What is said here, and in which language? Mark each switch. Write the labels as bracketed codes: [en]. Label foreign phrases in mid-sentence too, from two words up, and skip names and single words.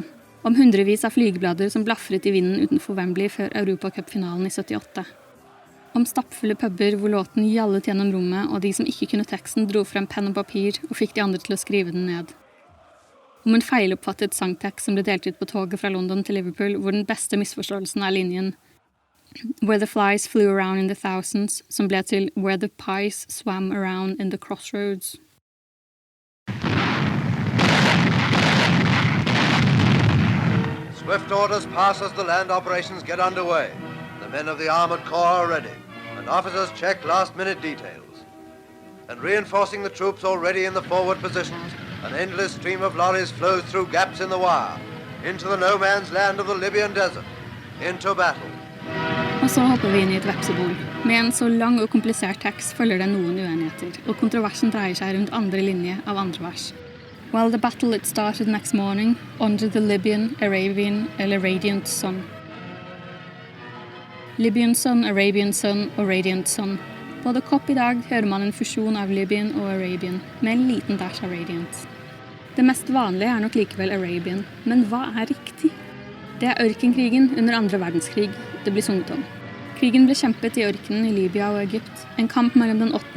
[no] Om hundrevis av flygeblader som blaffret i vinden utenfor Wembley før Europacupfinalen i 78. Om stappfulle puber hvor låten gjallet gjennom rommet, og de som ikke kunne teksten dro frem penn og papir og fikk de andre til å skrive den ned. Om en feiloppfattet sangtekst som ble delt ut på toget fra London til Liverpool, hvor den beste misforståelsen linjen [en] Where the flies flew around in the thousands, [no] som ble til [en] Where the pies swam around in the crossroads. Swift orders pass as the land operations get underway. The men of the armored corps are ready, and officers check last-minute details. And reinforcing the troops already in the forward positions, an endless stream of lorries flows through gaps in the wire, into the no-man's land of the Libyan desert, into battle. [no] Og så hopper vi inn i et vepsebol. Med en så lang og komplisert tekst følger det noen uenigheter, og kontroversen dreier seg rundt andre linje av andre vers. [en] While the battle it started next morning, under the Libyan, Arabian, eller radiant sun. Libyan sun, Arabian sun og radiant sun. [no] På The Kop i dag hører man en fusjon av Libyan og Arabian, med en liten dash av radiant. Det mest vanlige er nok likevel Arabian, men hva er riktig? Det er ørkenkrigen under andre verdenskrig det blir sunget om. Krigen ble kjempet i ørkenen i Libya og Egypt, en kamp mellom den 8.